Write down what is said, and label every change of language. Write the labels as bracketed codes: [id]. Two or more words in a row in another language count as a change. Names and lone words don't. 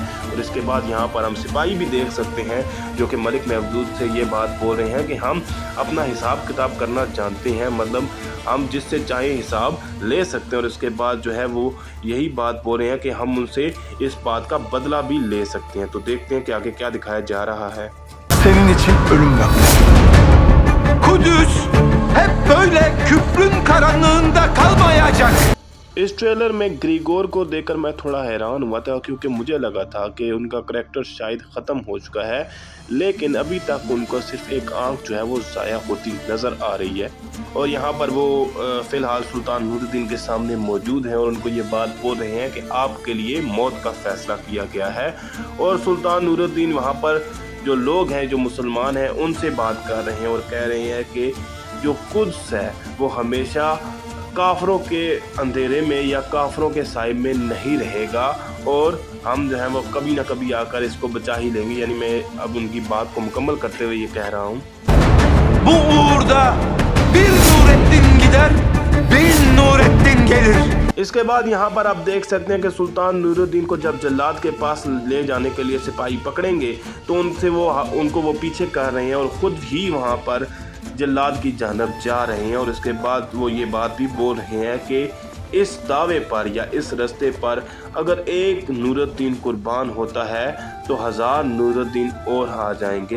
[hi] और इसके बाद यहाँ पर हम सिपाही भी देख सकते हैं जो कि मलिक महमूद से ये बात बोल रहे हैं कि हम अपना हिसाब किताब करना जानते हैं, मतलब हम जिससे चाहे हिसाब ले सकते हैं। और इसके बाद जो है वो यही बात बोल रहे हैं कि हम उनसे इस बात का बदला भी ले सकते हैं। तो देखते हैं कि आगे क्या दिखाया जा रहा है। [tr] Senin için ölüm var. Kudüs hep böyle küfrün karanlığında kalmayacak. [hi] इस ट्रेलर में ग्रीगोर को देखकर मैं थोड़ा हैरान हुआ था, क्योंकि मुझे लगा था कि उनका करैक्टर शायद ख़त्म हो चुका है, लेकिन अभी तक उनको सिर्फ एक आंख जो है वो ज़ाया होती नज़र आ रही है। और यहाँ पर वो फ़िलहाल सुल्तान नूरुद्दीन के सामने मौजूद हैं और उनको ये बात बोल रहे हैं कि आपके लिए मौत का फ़ैसला किया गया है। और सुल्तान नूरुद्दीन वहाँ पर जो लोग हैं, जो मुसलमान हैं, उनसे बात कर रहे हैं और कह रहे हैं कि जो कुद्स है वो हमेशा काफरों के अंधेरे में या काफरों के साए में नहीं रहेगा और हम जो है वो कभी ना कभी आकर इसको बचा ही लेंगे। यानी मैं अब उनकी बात को मुकम्मल करते हुए ये कह रहा हूँ, [tr] Bu uğurda bir Nurettin gider, 1000 Nurettin gelir. [hi] इसके बाद यहाँ पर आप देख सकते हैं कि सुल्तान नूरुद्दीन को जब जल्लाद के पास ले जाने के लिए सिपाही पकड़ेंगे तो उनको वो पीछे कर रहे हैं और ख़ुद ही वहाँ पर जल्लाद की जानब जा रहे हैं। और इसके बाद वो ये बात भी बोल रहे हैं कि इस दावे पर या इस रास्ते पर अगर एक नूरुद्दीन कुर्बान होता है तो 1000 नूरुद्दीन और आ जाएंगे।